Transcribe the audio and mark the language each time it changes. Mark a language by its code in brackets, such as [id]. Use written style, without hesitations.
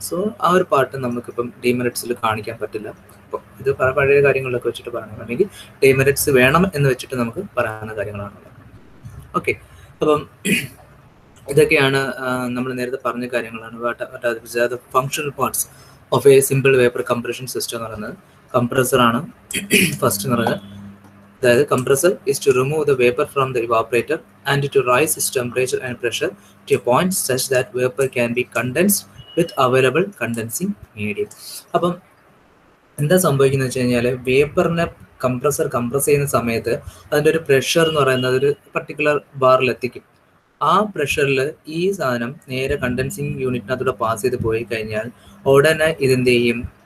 [ml] So ആ ഒരു part നമുക്കിപ്പം ഡീമെറിറ്റ്സിൽ കാണിക്കാൻ പറ്റില്ല. അപ്പോൾ ഇത് പഴയ കാര്യങ്ങളൊക്കെ വെച്ചിട്ട് പറയുകയാണെങ്കിൽ ഡീമെറിറ്റ്സ് വേണം എന്ന് വെച്ചിട്ട് നമുക്ക് പറയാവുന്ന കാര്യങ്ങളാണുള്ളത്. ഓക്കെ, അപ്പം ഇതൊക്കെയാണ് നമ്മൾ നേരത്തെ പറഞ്ഞ കാര്യങ്ങളാണ്. [en] functional parts of a simple vapour compression system [ml] എന്ന് പറയുന്നത് കംപ്രസറാണ് ഫസ്റ്റ് എന്ന് പറയുന്നത്. അതായത് compressor [en] is to remove the vapor from the evaporator and to rise its temperature and pressure to a point such that vapor can be condensed with available condensing medium. [ml] അപ്പം എന്താ സംഭവിക്കുന്നത് വെച്ച് കഴിഞ്ഞാൽ വേപ്പറിനെ കംപ്രസ് ചെയ്യുന്ന സമയത്ത് അതിൻ്റെ ഒരു പ്രഷർ എന്ന് പറയുന്നത് ഒരു പർട്ടിക്കുലർ ബാറിൽ എത്തിക്കും. ആ പ്രഷറിൽ ഈ സാധനം നേരെ കണ്ടൻസിങ് യൂണിറ്റിനകത്തൂടെ പാസ് ചെയ്ത് പോയി കഴിഞ്ഞാൽ ഉടനെ ഇതെന്ത് ചെയ്യും?